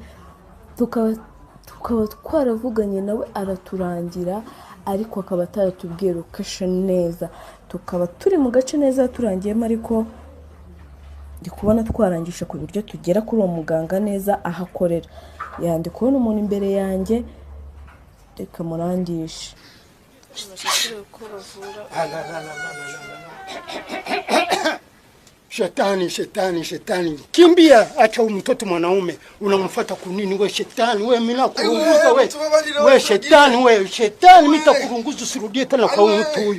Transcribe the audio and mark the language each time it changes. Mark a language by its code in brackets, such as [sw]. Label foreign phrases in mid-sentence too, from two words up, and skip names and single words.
[rw] Tukaba twaravuganye nawe araturangira, ariko akaba ataratubwira location neza. Tukaba turi mu gace neza turangiyemo, ariko ndi kubona twarangisha ku buryo tugera kuri uwo muganga neza ahakorera. Yandi kubona umuntu imbere yanjye, reka murangisha. [sw] Shetani. Kimbia, acha mtoto mwanaume. Unamfuata kunini wewe shetani? Wewe mimi nakurunguza wewe. Wewe shetani, mimi nitakurunguza usirudie tena kwa mtu huyu.